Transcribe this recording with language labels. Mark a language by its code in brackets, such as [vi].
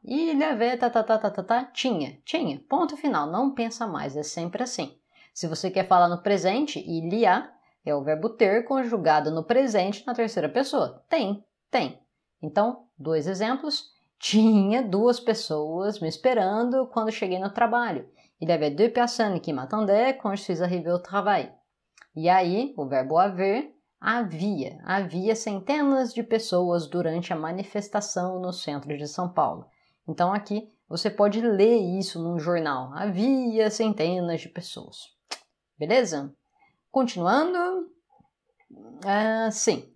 [fr] Il avait, [pt] tinha. Ponto final. Não pensa mais, é sempre assim. Se você quer falar no presente, il y a é o verbo ter conjugado no presente na terceira pessoa. Tem. Então, 2 exemplos. Tinha 2 pessoas me esperando quando cheguei no trabalho. [fr] Il y avait 2 personnes qui m'attendaient quand je suis arrivé au travail. [pt] E aí, o verbo haver, havia centenas de pessoas durante a manifestação no centro de São Paulo. Então aqui você pode ler isso num jornal. Havia centenas de pessoas. Beleza? Continuando. Sim.